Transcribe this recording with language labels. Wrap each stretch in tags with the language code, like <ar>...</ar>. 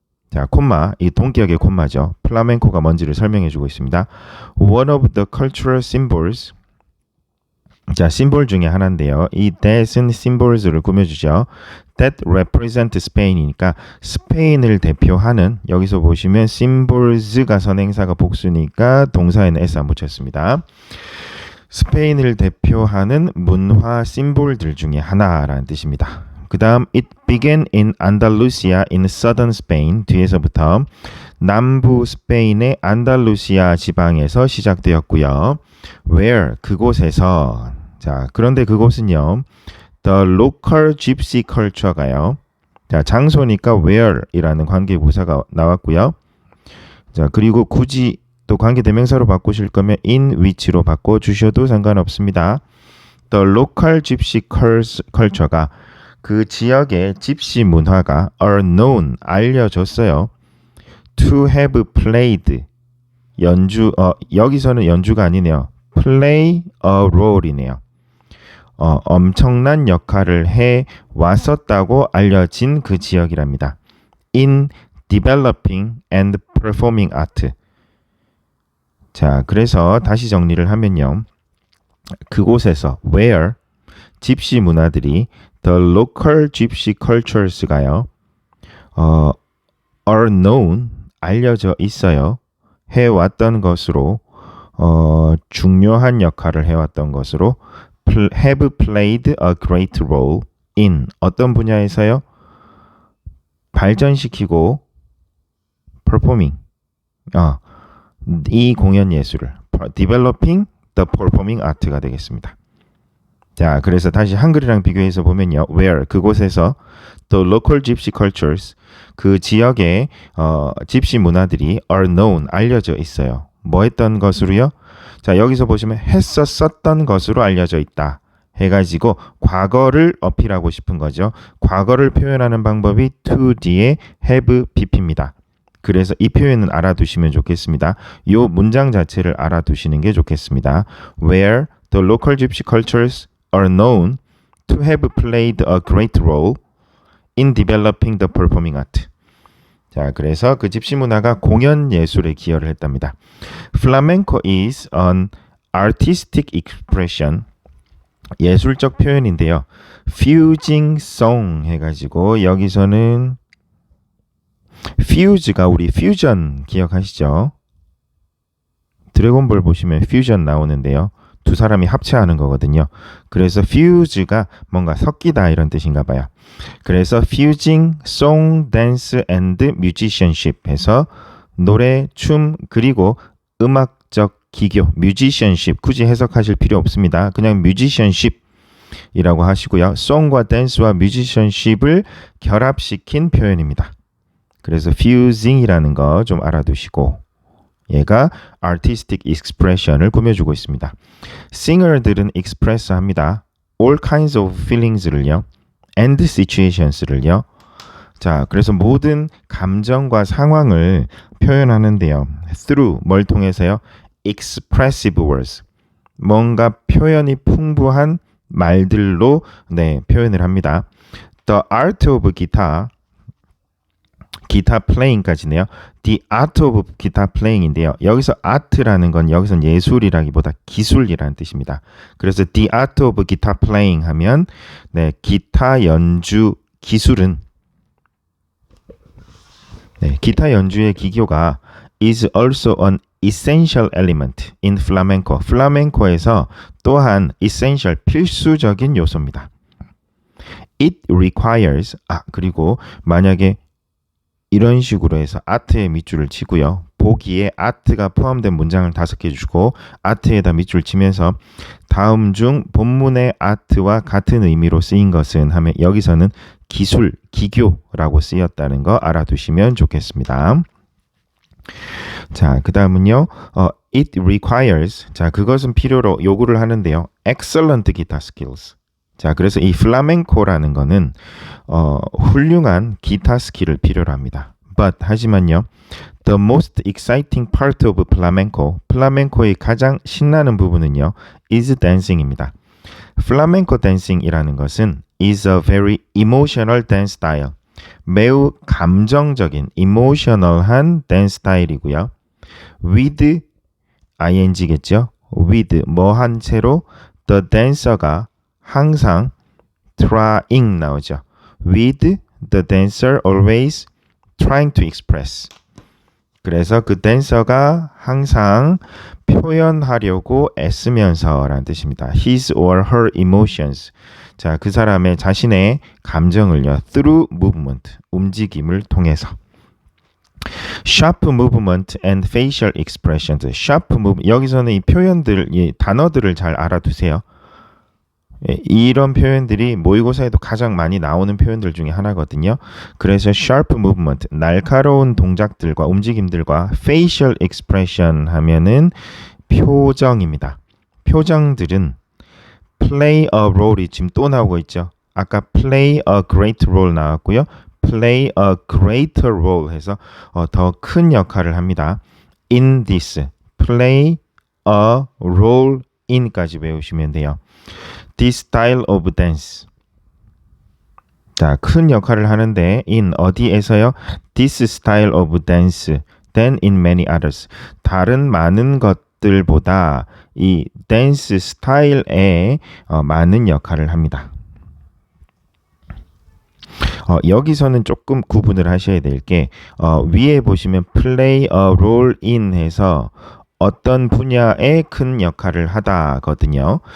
<ko>자, 콤마, 이 동격의 콤마죠. 플라멩코가 뭔지를 설명해주고 있습니다.</ko> <en>One of the cultural symbols.</en> <ko>자, 심볼 중에 하나인데요. 이 that은 symbols를 꾸며주죠.</ko> <en>That represent Spain</en> <ko>이니까 스페인을 대표하는 여기서 보시면 symbols가 선행사가 복수니까 동사에는 s 안 붙였습니다. 스페인을 대표하는 문화 심볼들 중에 하나라는 뜻입니다. 그 다음</ko> <en>It began in Andalusia in southern Spain.</en> <ko>뒤에서부터 남부 스페인의 안달루시아 지방에서 시작되었고요. Where? 그곳에서. 자, 그런데 그곳은요.</ko> <en>The local gypsy culture가요.</en> <ko>자, 장소니까 where이라는 관계부사가 나왔고요. 자, 그리고 굳이 또 관계대명사로 바꾸실 거면 in which로 바꿔주셔도 상관없습니다.</ko> <en>The local gypsy culture</en> <ko>가 그 지역의 집시 문화가</ko> <en>are known</en> <ko>알려졌어요.</ko> <en>to have played</en> <ko>연주 여기서는 연주가 아니네요.</ko> <en>play a role이네요.</en> <ko>엄청난 역할을 해 왔었다고 알려진 그 지역이랍니다.</ko> <en>in developing and performing art.</en> <ko>자, 그래서 다시 정리를 하면요. 그곳에서 where 집시 문화들이</ko> <en>the local gypsy cultures</en> <ko>가요.</ko> <en>are known</en> <ko>알려져 있어요. 해왔던 것으로 중요한 역할을 해왔던 것으로</ko> <en>have played a great role in</en> <ko>어떤 분야에서요? 발전시키고 performing 이 공연 예술을</ko> <en>developing the performing art</en> <ko>가 되겠습니다. 자, 그래서 다시 한글이랑 비교해서 보면요. where 그곳에서</ko> <en>the local gypsy cultures</en> <ko>그 지역의 집시 문화들이</ko> <en>are known</en> <ko>알려져 있어요. 뭐 했던 것으로요? 자, 여기서 보시면 했었던 것으로 알려져 있다. 해가지고 과거를 어필하고 싶은 거죠. 과거를 표현하는 방법이 to 뒤에 have pp입니다. 그래서 이 표현은 알아두시면 좋겠습니다. 이 문장 자체를 알아두시는 게 좋겠습니다.</ko> <en>Where the local gypsy cultures are known to have played a great role in developing the performing art.</en> <ko>자, 그래서 그 집시 문화가 공연 예술에 기여를 했답니다.</ko> <en>Flamenco is an artistic expression.</en> <ko>예술적 표현인데요.</ko> <en>fusing song</en> <ko>해가지고 여기서는 fuse가 우리 퓨전 기억하시죠? 드래곤볼 보시면 퓨전 나오는데요. 두 사람이 합체하는 거거든요. 그래서 fuse가 뭔가 섞이다 이런 뜻인가 봐요. 그래서</ko> <en>fusing song, dance and musicianship</en> <ko>해서 노래, 춤 그리고 음악적 기교, musicianship 굳이 해석하실 필요 없습니다. 그냥 musicianship 이라고 하시고요. song과 dance와 musicianship을 결합시킨 표현입니다. 그래서 fusing이라는 거 좀 알아두시고 얘가 artistic expression을 꾸며주고 있습니다. 싱어들은 express 합니다.</ko> <en>all kinds of feelings를요. and situations를요.</en> <ko>자, 그래서 모든 감정과 상황을 표현하는데요. through 뭘 통해서요?</ko> <en>expressive words.</en> <ko>뭔가 표현이 풍부한 말들로 표현을 합니다.</ko> <en>The art of guitar</en> <ko>기타 플레잉까지네요.</ko> <en>The art of guitar playing인데요.</en> <ko>여기서 art라는 건 여기선 예술이라기보다 기술이라는 뜻입니다.</ko> <en>그래서 the art of guitar playing</en> <ko>하면 기타 연주 기술은 기타 연주의 기교가</ko> <en>is also an essential element in flamenco.</en> <ko>플라멩코에서 또한 essential 필수적인 요소입니다.</ko> <en>It requires</en> <ko>그리고 만약에 이런 식으로 해서 아트에 밑줄을 치고요. 보기에 아트가 포함된 문장을 5개 주고 아트에다 밑줄 치면서 다음 중 본문의 아트와 같은 의미로 쓰인 것은 하면 여기서는 기술, 기교라고 쓰였다는 거 알아두시면 좋겠습니다. 자, 그 다음은요.</ko> <en>It requires</en> <ko>자, 그것은 필요로 요구를 하는데요.</ko> <en>Excellent guitar skills.</en> <ko>자, 그래서 이 플라멩코라는 거는 훌륭한 기타 스킬을 필요로 합니다. But 하지만요.</ko> <en>The most exciting part of flamenco,</en> <ko>플라멩코의 가장 신나는 부분은요.</ko> <en>is dancing입니다.</en> <ko>플라멩코 댄싱이라는 것은</ko> <en>is a very emotional dance style.</en> <ko>매우 감정적인, emotional한 댄스 스타일이고요.</ko> <en>with ing겠죠. with</en> <ko>뭐한 채로</ko> <en>the dancer가 항상 trying 나오죠. with the dancer always trying to express.</en> <ko>그래서 그 댄서가 항상 표현하려고 애쓰면서라는 뜻입니다.</ko> <en>his or her emotions.</en> <ko>자, 그 사람의 자신의 감정을요.</ko> <en>through movement,</en> <ko>움직임을 통해서.</ko> <en>sharp movement and facial expressions.</en> <ko>sharp move 여기서는 이 표현들, 이 단어들을 잘 알아두세요. 이런 표현들이 모의고사에도 가장 많이 나오는 표현들 중에 하나거든요. 그래서</ko> <en>sharp movement,</en> <ko>날카로운 동작들과 움직임들과 facial expression 하면은 표정입니다. 표정들은</ko> <en>play a role</en> <ko>이 지금 또 나오고 있죠. 아까</ko> <en>play a great role</en> <ko>나왔고요.</ko> <en>play a greater role</en> <ko>해서 더 큰 역할을 합니다. in this,</ko> <en>play a role in</en> <ko>까지 외우시면 돼요.</ko> <en>This style of dance.</en> <ko>자, 큰 역할을 하는데 in 어디에서요?</ko> <en>This style of dance than in many others.</en> <ko>다른 많은 것들보다 이 댄스 스타일에 많은 역할을 합니다. 여기서는 조금 구분을 하셔야 될 게 위에 보시면</ko> <en>play a role in</en> <ko>해서 어떤 분야에 큰 역할을 하다거든요.</ko>